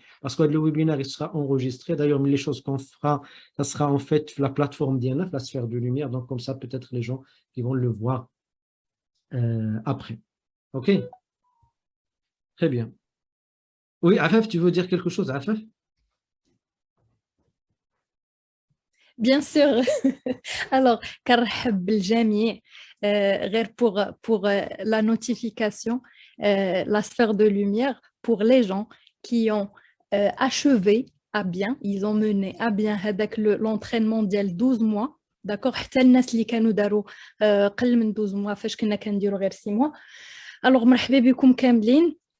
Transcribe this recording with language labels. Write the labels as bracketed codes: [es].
[fr] Parce que le webinaire, il sera enregistré. D'ailleurs, les choses qu'on fera, ça sera en fait la plateforme d'INF, la sphère de lumière. Donc, comme ça, peut-être les gens qui vont le voir après. OK? Très bien. Oui, Afef, tu veux dire quelque chose, Afef? Bien sûr. [ar] Alors, كنرحب بالجميع. [fr] غير pour la notification, la sphère de lumière pour les gens qui ont achevé à bien, ils ont mené à bien [ar] هذاك [fr] l'entraînement ديال 12 mois. [ar] D'accord, حتى الناس اللي كانوا داروا قل من 12 mois فاش كنا كنديروا غير 6 mois. Alors مرحبا بكم كاملين.